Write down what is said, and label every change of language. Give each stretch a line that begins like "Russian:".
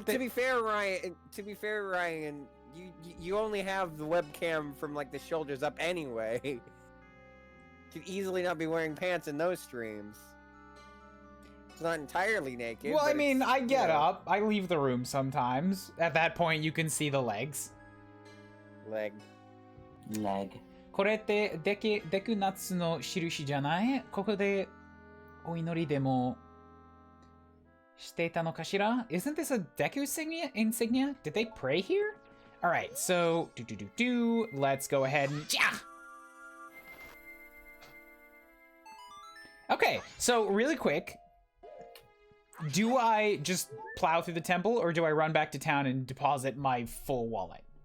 English: To be fair, Ryan, you only have the webcam from like the shoulders up anyway. You could easily not be wearing pants in those streams. It's not entirely naked. Well, I but mean, it's, I get you know, up. I leave the room sometimes. At that point, you can see the legs. leg.
Japanese: これってデクナッツの印じゃない？ここでお祈りでもしていたのかしら?
English: Isn't this a Deku insignia? Did they pray here? Alright, so let's go ahead and Okay, so really quick, do I just plow through the temple, or do I run back to town and deposit my full wallet?